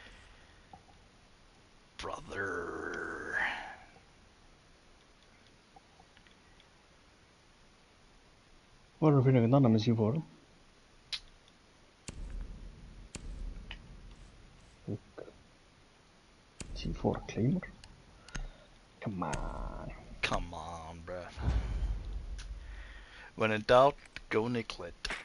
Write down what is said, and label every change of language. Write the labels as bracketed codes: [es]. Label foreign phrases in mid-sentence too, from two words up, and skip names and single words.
[en] Brother. [is] Var að finna einhvern annan með C4. [en] C4 claimer. Come on. Come on, bruh. When in doubt, go Nicklet.